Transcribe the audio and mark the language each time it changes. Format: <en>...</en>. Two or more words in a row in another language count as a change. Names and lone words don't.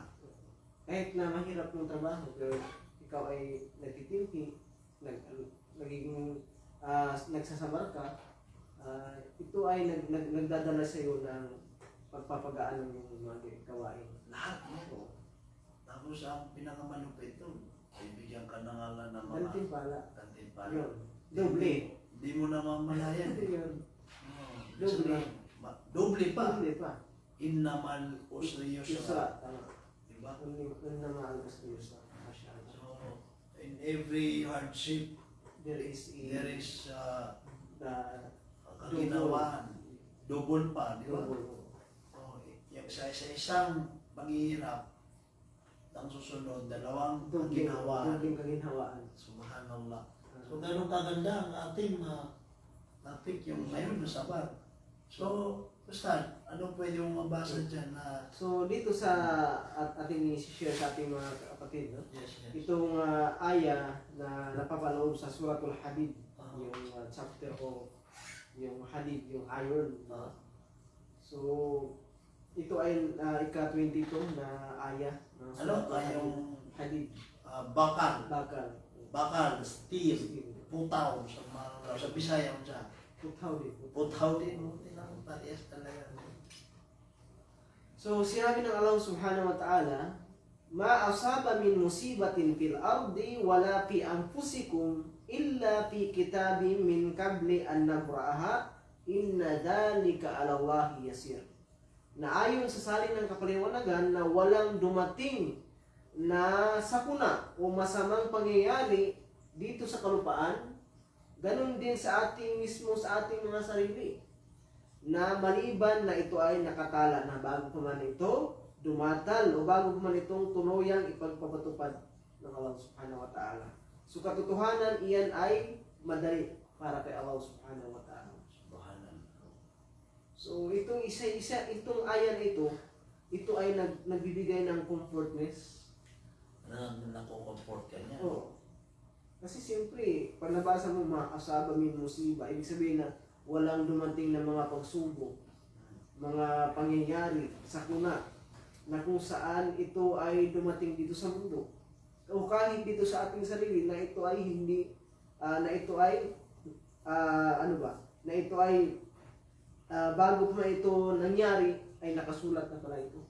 <tl>Kahit na mahirap yung trabaho, pero ikaw ay nagtitimpi, nagiging nagsasabar ka, ito ay nagdadala sa iyo ng pagpapagaan ng mga gawain. Lahat mo. Tapos ang pinakamalupit doon, bibigyan ka ng ngalan ng mga Gantimpala. kantimpala. Yun. Doble. Hindi mo namamalayan. Yun. Doble. Doble pa. Doble pa.</tl> <ar>إن مع العسر يسرا.</ar> <tl>Yusra. Tama. Diba? Yun na mahal ko sa Yusra.</tl> <en>So, in every hardship, There is there is the</en> <tl>kaginawaan. Double pa, di ba? double. So, yung sa isang paghihirap, ang susunod, dalawang kaginawaan. Dobling kaginhawaan. Subhanallah. So, ganun kaganda ang ating topic yung ngayon na sabar. So, Ustad, ano pwede mong mabasa dyan na... So dito sa ating i-share sa ating mga kapatid, no? Yes, yes. Itong aya na napapaloob sa Suratul Hadid, Ah. yung chapter o yung Hadid, yung iron. Ah. So ito ay ika-22 na aya ng Ano? Suratul Yung Hadid. bakal. Bakal. Bakal, steel, putaw sa Bisaya mo siya. Putaw din. Putaw din mo. Parehas talaga. So sinabi ng Allah</tl> <ar>سبحانه وتعالى، ما أصاب من مصيبة في الأرض ولا في أنفسكم إلا في كتاب من قبل أن نبرأها إن ذلك على الله يسير.</ar> <tl>Na ayon sa salin ng kapaliwanagan na walang dumating na sakuna o masamang pangyayari dito sa kalupaan, ganun din sa ating mismo, sa ating mga sarili, na maliban na ito ay nakatala na bago pa man ito dumatal o bago pa man itong tunuyang ipagpapatupad ng Allah</tl> <ar>سبحانه وتعالى.</ar> <tl>So katotohanan, iyan ay madali para kay Allah</tl> <ar>سبحانه وتعالى.</ar> <tl>Subhanallah. So itong isa-isa, itong ayan ito ay nagbibigay ng comfortness. Nako-comfort ka niya. Oo. Kasi siyempre, pag nabasa mo</tl> <ar>أصاب من مصيبة,</ar> <tl>ibig sabihin na walang dumating na mga pagsubok, mga pangyayari, sakuna, na kung saan ito ay dumating dito sa mundo. O kahit dito sa ating sarili, na ito ay hindi, na ito ay, bago pa ito nangyari, ay nakasulat na pala ito.</tl>